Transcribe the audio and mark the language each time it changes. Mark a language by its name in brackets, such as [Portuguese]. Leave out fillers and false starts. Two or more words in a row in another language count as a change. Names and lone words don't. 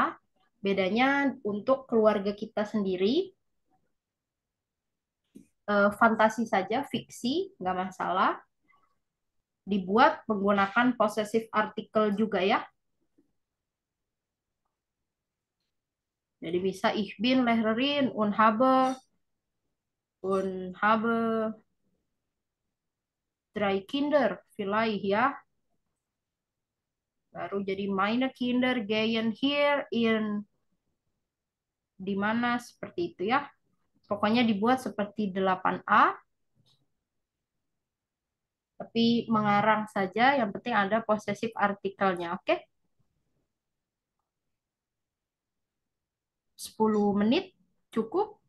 [Indonesian] Bedanya untuk keluarga kita sendiri, fantasi saja, fiksi, nggak masalah. Dibuat menggunakan [English] possessive article [Indonesian] juga ya. Jadi bisa [German] ich bin Lehrerin und habe 3 Kinder vielleicht ya. [Indonesian] Baru jadi [German] meine Kinder gehen hier in [Indonesian] di mana seperti itu ya. Pokoknya dibuat seperti 8A, tapi mengarang saja, yang penting ada possessive artikelnya, oke? 10 menit cukup?